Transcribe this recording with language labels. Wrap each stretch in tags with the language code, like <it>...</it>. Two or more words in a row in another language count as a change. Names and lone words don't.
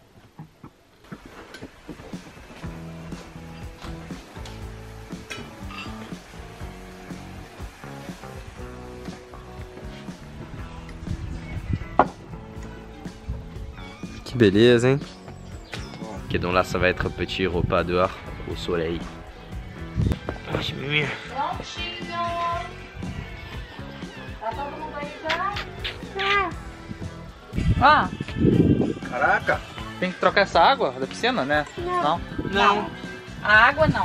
<pt>Que beleza, hein?</pt> <fr>Ok, donc là, ça va être un petit repas dehors, au soleil.</fr> <pt>Prontinho. Tá todo mundo aí já? Ah! Caraca! Tem que trocar essa água da piscina, né? Não? Não. A água não.</pt>